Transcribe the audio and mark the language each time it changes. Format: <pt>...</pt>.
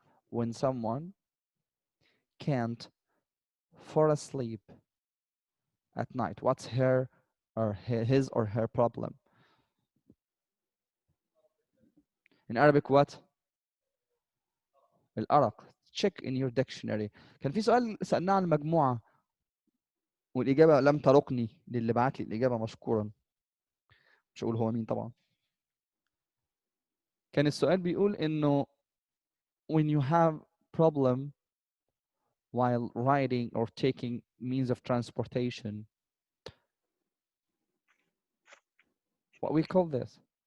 <en>When someone can't fall asleep at night, what's her or his or her problem? In Arabic what? الأرق. Check in your dictionary.</en> <ar>كان في سؤال سألناه عن المجموعة والإجابة لم ترقني للي بعت لي الإجابة مشكورا. مش هقول هو مين طبعا. كان السؤال بيقول إنه</ar> <en>when you have problem while riding or taking means of transportation, what we call this?</en>